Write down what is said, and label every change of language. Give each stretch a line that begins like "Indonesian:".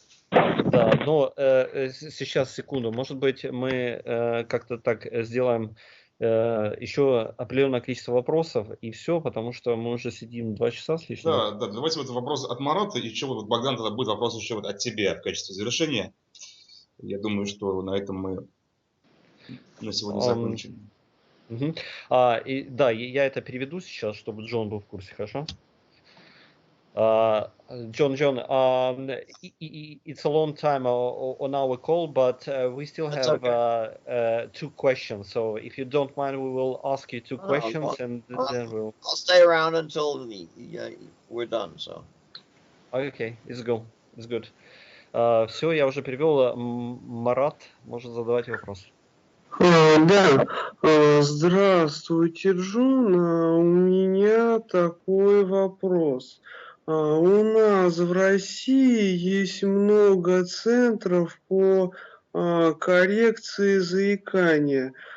Russian: Да, но сейчас, секунду, может быть, мы как-то так сделаем еще определенное количество вопросов и все, потому что мы уже сидим 2 часа с лишним. Да, давайте вот вопрос от Марата, и еще вот, Богдан, тогда будет вопрос еще вот от тебя в качестве завершения. Я думаю, что на этом мы на сегодня закончим. Да, я это переведу сейчас, чтобы Джон был в курсе, хорошо?
English: John, it's a long time on our call, but we still have 2 questions. So if you don't mind, we will ask you 2 questions, and then we'll... I'll stay around until we're done. So. Okay, it's good.
Russian: Все, я уже перевел. Марат может задавать вопрос. Да, здравствуйте, Джон. У меня такой вопрос. У нас в России есть много центров по коррекции заикания.